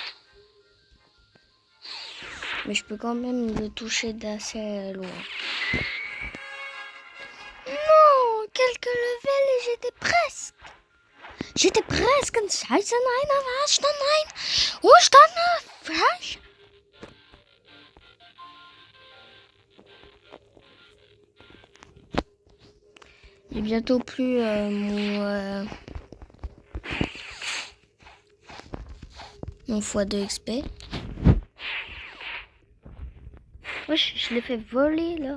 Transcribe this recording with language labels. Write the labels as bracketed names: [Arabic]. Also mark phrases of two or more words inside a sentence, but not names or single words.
[French] Mais je peux quand même le toucher d'assez loin. Non, quelques levels et j'étais presque. J'étais presque [German] ein Scheiße, nein, was dann nein? Wo stand er? [French] J'ai bientôt plus mon x2 XP. Wesh, je l'ai fait voler là.